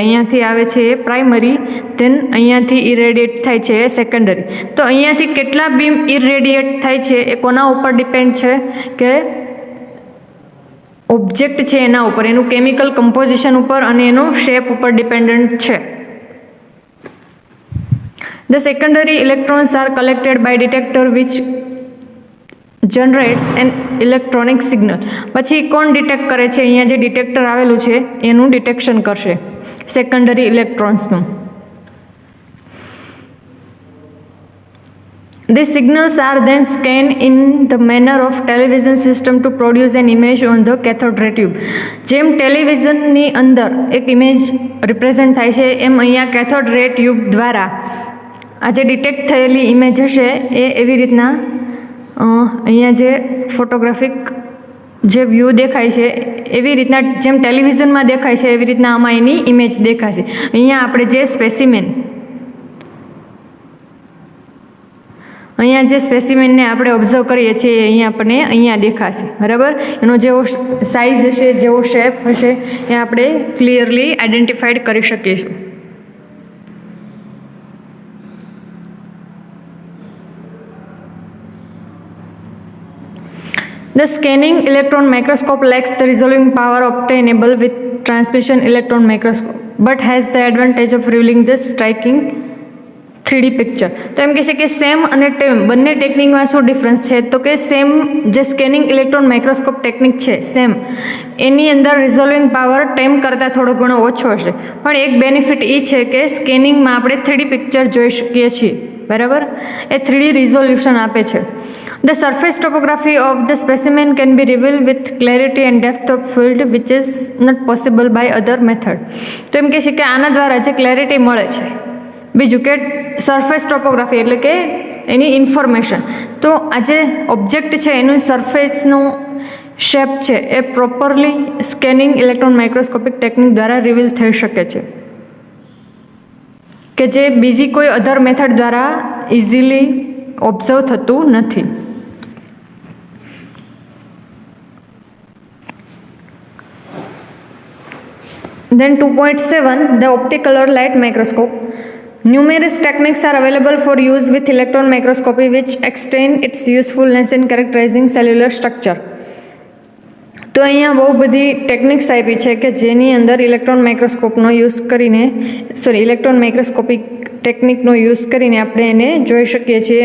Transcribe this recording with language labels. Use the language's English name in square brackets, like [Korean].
[Gujarati] અહીંયાથી આવે છે એ પ્રાઇમરી, ધેન અહીંયાથી ઇરેડિયેટ થાય છે એ સેકન્ડરી. તો અહીંયાથી કેટલા બીમ ઇરેડિયેટ થાય છે એ કોના ઉપર ડિપેન્ડ છે કે ઓબ્જેક્ટ છે એના ઉપર, એનું કેમિકલ કમ્પોઝિશન ઉપર અને એનો શેપ ઉપર ડિપેન્ડન્ટ છે. [English] The secondary electrons are collected by detector which generates an electronic signal. [Gujarati] પછી કોણ ડિટેક્ટ કરે છે, અહીંયા જે ડિટેક્ટર આવેલું છે એનું ડિટેક્શન કરશે secondary ઇલેક્ટ્રોન્સનું. [English] These signals are then scanned in the manner of television system to produce an image on the cathode ray tube. [Gujarati] જેમ ટેલિવિઝનની અંદર એક ઇમેજ રિપ્રેઝેન્ટ થાય છે એમ અહીંયા કેથોડ રે ટ્યુબ દ્વારા આ જે ડિટેક્ટ થયેલી ઇમેજ હશે એ એવી રીતના અહીંયા જે ફોટોગ્રાફિક જે વ્યૂ દેખાય છે એવી રીતના જેમ ટેલિવિઝનમાં દેખાય છે એવી રીતના આમાં એની ઇમેજ દેખાશે. અહીંયા આપણે જે સ્પેસિમેન, અહીંયા જે સ્પેસિમેનને આપણે ઓબ્ઝર્વ કરીએ છીએ અહીંયા આપણને અહીંયા દેખાશે, બરાબર. એનો જેવો સાઇઝ હશે, જેવો શેપ હશે એ આપણે ક્લિયરલી આઈડેન્ટિફાઈડ કરી શકીશું. [English] The scanning electron microscope lacks the resolving power obtainable with transmission electron microscope, but has the advantage of revealing the striking 3D picture. [Gujarati] તો એમ કહે છે કે સેમ અને ટેમ બંને ટેકનિકમાં શું ડિફરન્સ છે, તો કે સેમ જે સ્કેનિંગ ઇલેક્ટ્રોન માઇક્રોસ્કોપ ટેકનિક છે સેમ, એની અંદર રિઝોલ્વિંગ પાવર ટેમ કરતાં થોડો ઘણો ઓછો હશે, પણ એક બેનિફિટ એ છે કે સ્કેનિંગમાં આપણે 3D પિક્ચર જોઈ શકીએ છીએ, બરાબર. એ 3D રિઝોલ્યુશન આપે છે. [English] The surface topography of the specimen can be revealed with clarity and depth of field which is not possible by other method. [Gujarati] તો એમ કહે છે કે આના દ્વારા જે ક્લેરિટી મળે છે, બીજું કે સરફેસ ટોપોગ્રાફી એટલે કે એની ઇન્ફોર્મેશન, તો આ જે ઓબ્જેક્ટ છે એનું સરફેસનું શેપ છે એ properly scanning electron microscopic technique દ્વારા રિવીલ થઈ શકે છે કે જે બીજી કોઈ અધર મેથડ દ્વારા ઇઝીલી ઓબ્ઝર્વ થતું નથી. [English] Then 2.7, the opticolor light microscope. Numerous techniques are available for use with electron microscopy which extend its usefulness in characterizing cellular structure. [Gujarati] તો અહીંયા બહુ બધી ટેકનિક્સ આપી છે કે જેની અંદર ઇલેક્ટ્રોન માઇક્રોસ્કોપનો યુઝ કરીને, ઇલેક્ટ્રોન માઇક્રોસ્કોપિક ટેકનિકનો યુઝ કરીને આપણે એને જોઈ શકીએ છીએ.